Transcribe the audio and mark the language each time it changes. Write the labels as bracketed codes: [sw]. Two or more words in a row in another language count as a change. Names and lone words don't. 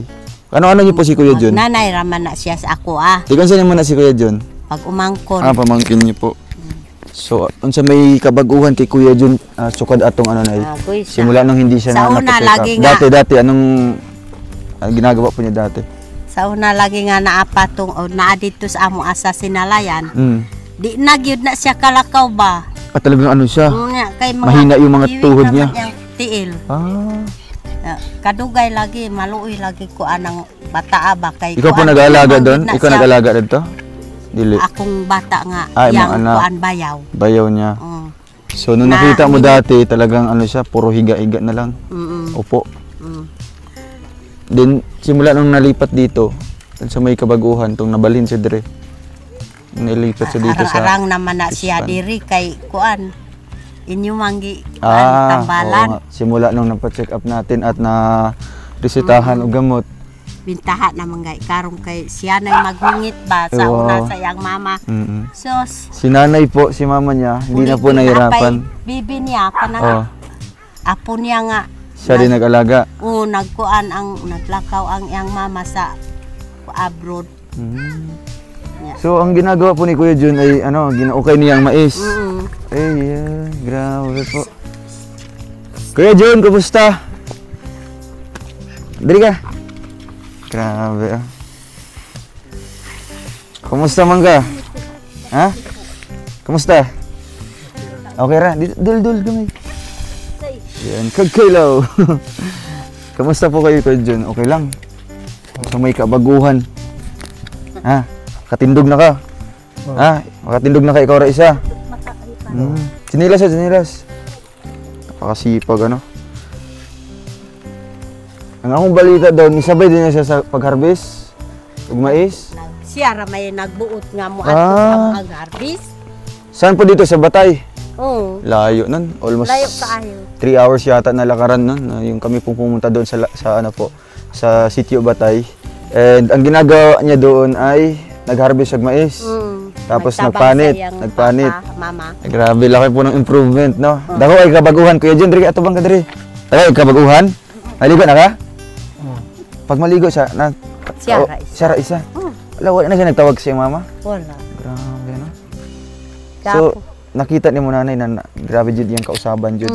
[tl] Ano niyo po si Kuya John? [ceb] Nanay raman na siya sa ako ah. [tl] Ikaw saan naman na si Kuya John? [ceb] Pag umangkon. [tl] Pamangkin niyo po. [ceb] So, unsa may kabaguhan kay Kuya John sukad atong ano Nay? [tl] Simula nung hindi siya [ceb] sa una lagi nga. [tl] Dati anong ginagawa po niya dati? [ceb] Sa una lagi nga naapatong o naa dito sa among asa sinalayan. Di nagyud na siya kalakaw ba? [tl] At talagang ano siya? [ceb] Kay mga [tl] mahina yung mga tuhod niya. [ceb] Tiil. Kadugay lagi, maluoy lagi ko anang bata ba kay [tl] ikaw po nag-aalaga doon? Ikaw nag-aalaga dito? Dili. [ceb] Akong bata nga, ay, yang kuan bayaw. Bayaw niya. [tl] So nung nakita mo dati, talagang ano siya, puro higa-higa na lang. Opo. [ceb] Then [tl] simula nung nalipat dito, [ceb] sa may kabaguhan, tong nabalhin siya dire. [tl] Nilipat siya dito sa [ceb] arang naman na siya diri kay kuan. Inyo manggi tambalan. [tl] Oo, simula nung napa-check up natin at na resetahan og gamot. [ceb] Bintaha naman gay karong kay siya na maghungit ba sa una sa iyang mama. Sos. [tl] Si Nanay po, si mama niya, hindi na po nahirapan. [ceb] Bibi niya kanang apo niya nga. [tl] Siya din nag-alaga. [ceb] Oo, nagkuan ang naglakaw ang iyang mama sa abroad. [tl] So ang ginagawa po ni Kuya John ay ano, ginaukay niyang mais. Ay, grabe po. Kuya John, kumusta? [ceb] Dali ka. Grabe ah. Kumusta man ka? Ha? Kumusta? Okay ra? Dul gamay. Yan, kagkailaw. [tl] Kumusta po kayo, Kuya John? Okay lang? [ceb] So may kabaguhan. Ha? Katindog na ka? Ha? Makatindog na ka ikaw ra isa? [tl] Sinilas siya, sinilas. Napakasipag ano. [ceb] Ang akong balita daw, nisabay din siya sa pag-harvest? Ug mais? Siya ra may nagbuot nga mo sa pag-harvest. [tl] Saan po dito? Sa Batay? [ceb] Oo. [tl] Layo nun. Almost [ceb] layo kaayo. [tl] 3 hours yata na lakaran nun. Yung kami pong pumunta doon sa ano po, sa Sitio Batay. And ang ginagawa niya doon ay nag-harvest ng mais. [ceb] Tapos nagpanit. Mama. [tl] Ay, grabe, laki po ng improvement, [ceb] no? Dako ay kabaguhan. Kuya John, diri ato bang ka diri? Ay, kabaguhan? Maligo na ka? Pag maligo siya, siya ra isa. Wala, wala na siya nagtawag sa iyang mama? Wala. Grabe, no? So, nakita ni mo Nanay na grabe jud yung kausaban jud.